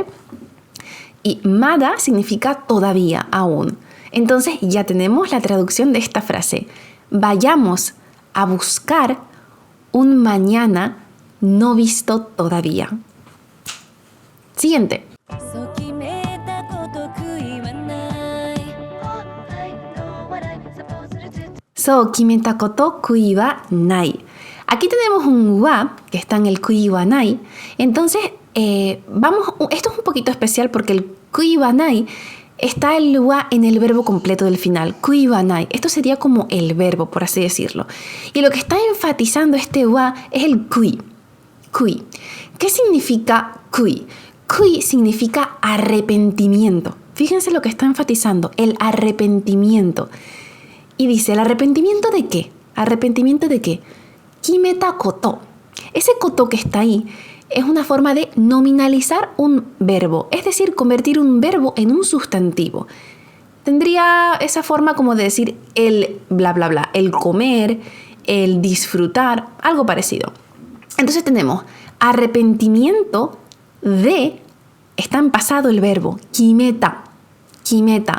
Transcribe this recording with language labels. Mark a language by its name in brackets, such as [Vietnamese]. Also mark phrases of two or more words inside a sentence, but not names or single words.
[Spanish] Y mada significa todavía, aún. Entonces ya tenemos la traducción de esta frase. Vayamos a buscar un mañana no visto todavía. Siguiente. [Japanese] そう 決めた こと 悔い は ない. [Spanish] Aquí tenemos un wa que está en el [Japanese] 悔い は ない. [Spanish] Entonces, esto es un poquito especial porque el [Japanese] 悔い は ない [Spanish] está el wa en el verbo completo del final. [Japanese] 悔い は ない. [Spanish] Esto sería como el verbo, por así decirlo. Y lo que está enfatizando este wa es el kui. Kui. ¿Qué significa kui? Kui significa arrepentimiento. Fíjense lo que está enfatizando, el arrepentimiento. Y dice, ¿el arrepentimiento de qué? ¿Arrepentimiento de qué? [Japanese] 決めた こと. [Spanish] Ese koto que está ahí es una forma de nominalizar un verbo, es decir, convertir un verbo en un sustantivo. Tendría esa forma como de decir el bla bla bla, el comer, el disfrutar, algo parecido. Entonces tenemos arrepentimiento de, está en pasado el verbo, [Japanese] 決めた、決めた.